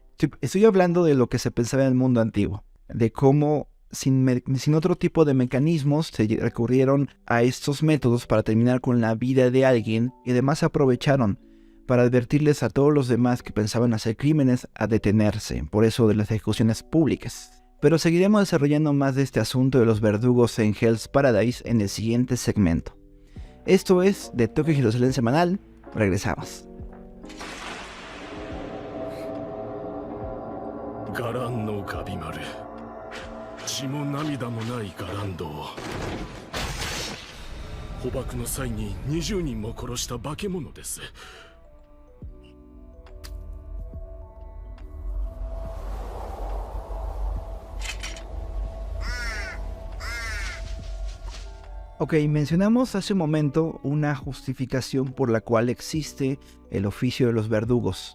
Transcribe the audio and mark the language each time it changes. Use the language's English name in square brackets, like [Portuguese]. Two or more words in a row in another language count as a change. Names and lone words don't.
[Spanish] Estoy hablando de lo que se pensaba en el mundo antiguo, de cómo sin otro tipo de mecanismos se recurrieron a estos métodos para terminar con la vida de alguien, y además aprovecharon para advertirles a todos los demás que pensaban hacer crímenes a detenerse, por eso de las ejecuciones públicas. Pero seguiremos desarrollando más de este asunto de los verdugos en Hell's Paradise en el siguiente segmento. Esto es de Tokyo Jerusalén Semanal. Regresamos. [Japanese] 伽藍のカビ丸、血も涙もない伽藍道、捕獲の際に20人も殺した化け物です。 [Spanish] Ok, mencionamos hace un momento una justificación por la cual existe el oficio de los verdugos.